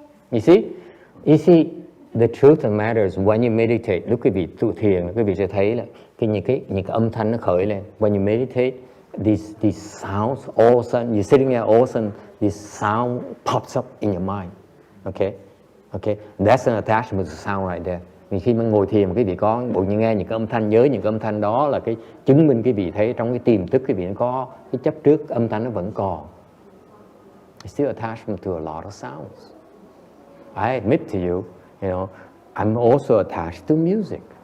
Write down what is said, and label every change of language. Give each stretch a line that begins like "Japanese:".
English: You see, the truth of the matter is when you meditate,
Vietnamese: lúc quý vị tu thiền, quý vị sẽ thấy là những cái âm thanh nó khởi lên.
English: When you meditate, these sounds, all of a sudden, you're sitting there, all of a sudden, this sound pops up in your mind. Okay? That's an attachment to sound right there.
Vietnamese: Khi mà ngồi thiền, quý vị có bộ như nghe những cái âm thanh, nhớ những cái âm thanh đó là cái chứng minh quý vị thấy trong cái tiềm thức quý vị nó có cái chấp trước âm thanh nó vẫn còn.
English: still attach them to a lot of sounds. I admit to you, you know, I'm also attached to music.